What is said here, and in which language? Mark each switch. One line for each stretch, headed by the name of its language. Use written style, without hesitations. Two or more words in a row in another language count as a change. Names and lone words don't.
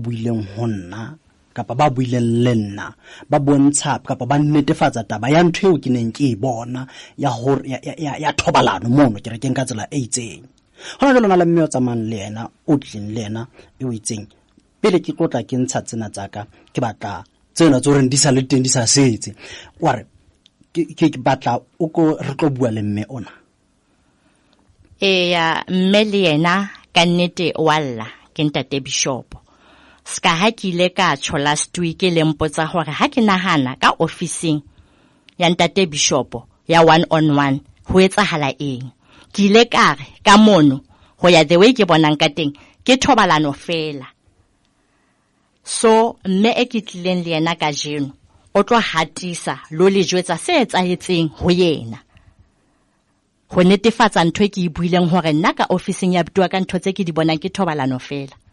Southern Sotho: buileng ho nna kapa ba buileng le nna ba bontsha kapa ba netefatsa taba ya ntho eo ke neng ke e bona ya hore ya thobalano mono ke re ke nka tsela e itseng hona jwale na le mme yo tsamang le yena o tleng le yena e o itseng pele ke tlotla ke ntsha tsena tsaka ke batla tsena tso re di sa le teng di sa setse wa re ke batla o ko re tlo bua le mme ona mme le yena ka nnete walla ke ntate bishop ska ha ke ile ka tsho
English: last week
Southern Sotho: le mpotsa hore ha ke nahana ka officing ya ntate bishop ya 1-on-1 ho etsahala eng ke ile kare ka mono ho ya
English: the way
Southern Sotho: ke bonang ka teng ke thobalano fela so mme e ke tlileng le yena ka jeno o tlo hatisa lo le jwetsa se etsahetseng ho yena ho netefatsa ntho e ke e buileng hore nna ka officing ya bua ka ntho tse ke di bonang ke thobalano fela